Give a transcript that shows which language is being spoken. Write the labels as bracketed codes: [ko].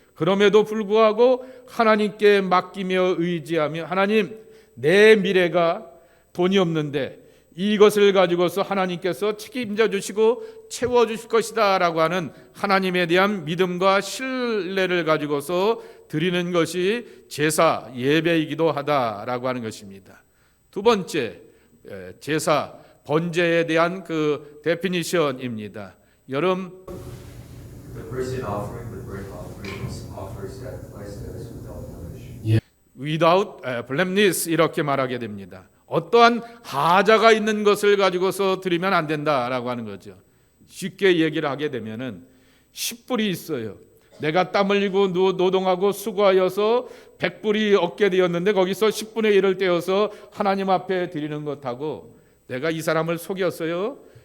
[ko] 그럼에도 불구하고 하나님께 맡기며 의지하며 하나님, 내 미래가 돈이 없는데 이것을 가지고서 하나님께서 책임져 주시고 채워 주실 것이다 라고 하는 하나님에 대한 믿음과 신뢰를 가지고서 드리는 것이 제사, 예배이기도 하다라고 하는 것입니다. 두 번째, 제사, 번제에 대한 그 데피니션입니다. 여름 [en] The person offering the burnt offerings offers sacrifices without blemish. without blameless [ko] 이렇게 말하게 됩니다. 어떠한 하자가 있는 것을 가지고서 드리면 안 된다라고 하는 거죠. 쉽게 얘기를 하게 되면은 10불이 있어요. 내가 땀 흘리고 노동하고 수고하여서 100불이 얻게 되었는데 거기서 10분의 1을 떼어서 하나님 앞에 드리는 것하고 내가 이 사람을 속였어요.